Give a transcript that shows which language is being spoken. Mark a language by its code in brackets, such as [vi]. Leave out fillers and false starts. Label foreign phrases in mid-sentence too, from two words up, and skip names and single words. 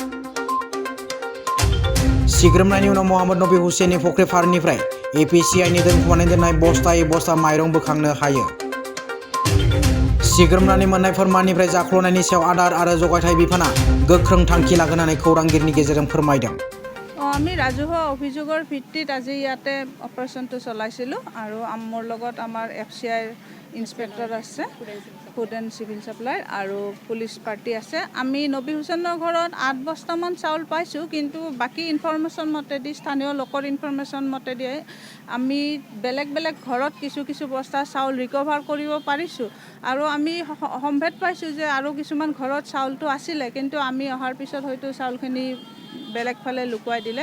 [brx] सिग्रोमनायनि उनाव महम्मद नबी हुसैननि फख्रि फारनिफ्राय एपिसिआइनि दोनखुमानानै दोननाय बस्थायै बस्ता माइरं बोखांनो हायो। सिग्रोमनानै मोननाय फोरमाननिफ्राय जाख्ल'नायनि सायाव आदार आरो जगायथाय बिफाना गोख्रों थांखि लागोन होननानै खौरांगिरिनि गेजेरजों फोरमायदों। [as] আমি ৰাজহুৱা অভিযোগৰ ভিত্তিত আজি ইয়াতে অপাৰেশ্যনটো চলাইছিলোঁ আৰু মোৰ লগত আমাৰ FCIৰ ইন্সপেক্টৰ আছে, [en] food and civil supply [as] আৰু পুলিচ পাৰ্টি আছে। আমি নবী হুছেইনৰ ঘৰত 8 বস্তামান চাউল পাইছোঁ, কিন্তু বাকী ইনফৰমেশ্যন মতেদি স্থানীয় লোকৰ ইনফৰমেশ্যন মতেদি আমি বেলেগ বেলেগ ঘৰত কিছু বস্তা চাউল ৰিকভাৰ কৰিব পাৰিছোঁ আৰু আমি সম্ভেদ পাইছোঁ যে আৰু কিছুমান ঘৰত চাউলটো আছিলে, কিন্তু আমি অহাৰ পিছত হয়তো চাউলখিনি বেলেগ ফালে লুকুৱাই দিলে।